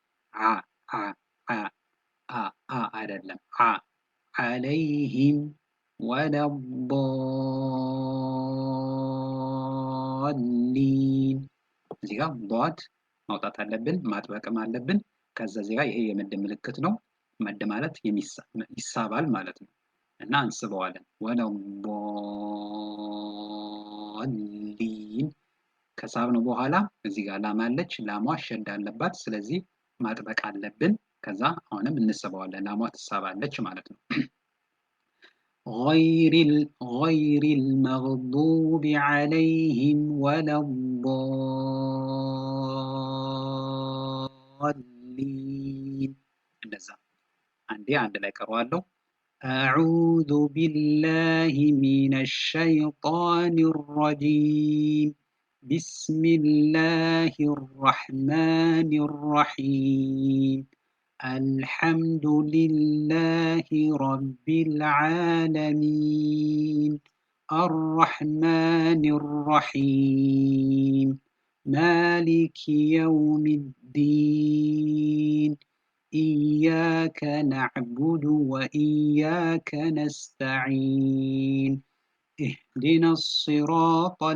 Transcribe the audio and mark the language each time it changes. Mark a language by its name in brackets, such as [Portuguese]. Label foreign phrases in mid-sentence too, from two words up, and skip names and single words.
[Amharic] አይደለም [Arabic] عليهم ولا الضالين [Amharic] እዚህ ጋር ضاد ማውጣት አለብን ማጥበቅም አለብን ከዛ እዚህ ጋር ይሄ የመድ ምልክት ነው መድ ማለት ይሳባል ማለት ነው እና አንስበዋለን ولا الضالين ከሳብነው በኋላ እዚህ ጋር ላም አለች ላሟ ሸድ አለባት ስለዚህ ማጥበቅ አለብን ከዛ አሁንም እንስበዋለን ላሟ ትሳባለች ማለት ነው [Arabic] غير المغضوب عليهم ولا الضالين [Amharic] እንደዛ አንዴ አንድ ላይ ቀርዋለሁ [Arabic] أعوذ بالله من الشيطان الرجيم بسم الله الرحمن الرحيم الحمد لله رب العالمين الرحمن الرحيم مالك يوم الدين إياك نعبد وإياك نستعين اهدنا الصراط